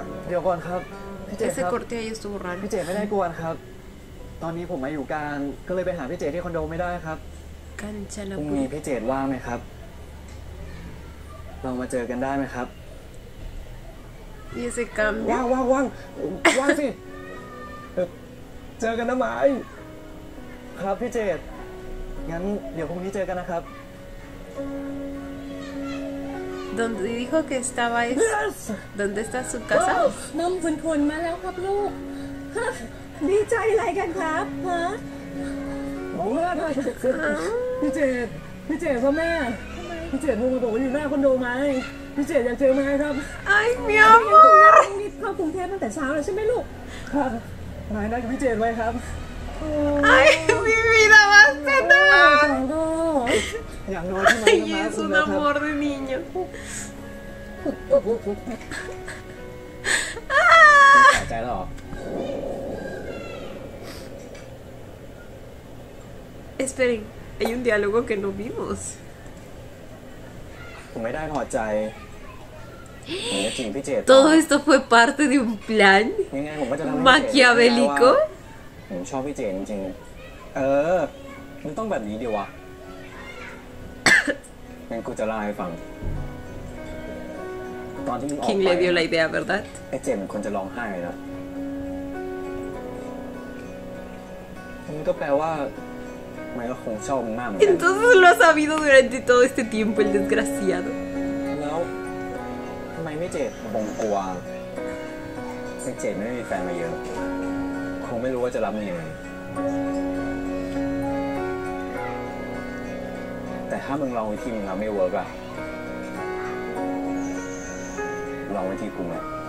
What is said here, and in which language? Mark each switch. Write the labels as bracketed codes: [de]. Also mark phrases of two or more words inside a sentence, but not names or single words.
[th] เดี๋ยวก่อนครับพี่เจ [es] Ese [th] ครับ [es] corte ahí estuvo raro. [th] พี่เจไม่ได้กวนครับ ตอนนี้ผมมาอยู่การก็เลยไปหาพี่เจที่คอนโดไม่ได้ครับ [es] Cancha la [th] พรุ่งนี้ [es] puta. [th] พี่เจว่างไหมครับ เรามาเจอกันได้ไหมครับ [es] Y ese cambio. [th] ว่างสิเจอกันนะไม้ ครับพี่เจงั้นเดี๋ยวพรุ่งนี้เจอกันนะครับ [es] Donde dijo que estaba es... ¿Dónde está su casa? [th] นมขุนๆมาแล้วครับลูก ดีใจอะไรกันครับฮะ พี่เจดพ่อแม่ พี่เจดโทรมาบอกว่าอยู่หน้าคอนโดไม้พี่เจดอยากเจอไม้ครับ [es] ¡Ay, mi amor! [th] รีบเข้ากรุงเทพตั้งแต่เช้าเลยใช่ไหมลูก ครับไม้นัดกับพี่เจดไว้ครับ [es] ¡Ay, mi vida más tenaz! [th] อย่างน้อยที่มา [es] ¡Ay, [th] มา [es] es [th] คุณ [es] un [th] นะครับ [es] amor de niño! [th] สนใจแล้วเหรอ [es] Esperen, hay un diálogo que no vimos. [th] ผมไม่ได้พอใจผมจะจริงพี่เจด [es] Todo esto fue parte de un plan [th] ยังไงผมก็จะทำให้ [es] maquiavélico. [th] ผมชอบพี่เจดจริงๆมันต้องแบบนี้ดีวะ งั้นกูจะเล่าให้ฟัง ตอนที่มึงออก [es] ¿Quién [th] ไป [es] le dio la idea, verdad? [th] ไอ้เจดมันคนจะร้องไห้เลยนะมันก็แปลว่ามันก็คงชอบมึงมากเหมือนกัน [es] Entonces lo ha sabido durante todo este tiempo el desgraciado. [th] แล้วทำไมไม่เจดบงกลัวไอ้เจดไม่ได้มีแฟนมาเยอะ คงไม่รู้ว่าจะรับมันยังไง แต่ถ้ามึงลองวิธีมึงแล้วไม่เวิร์กอะลองวิธีกูไหม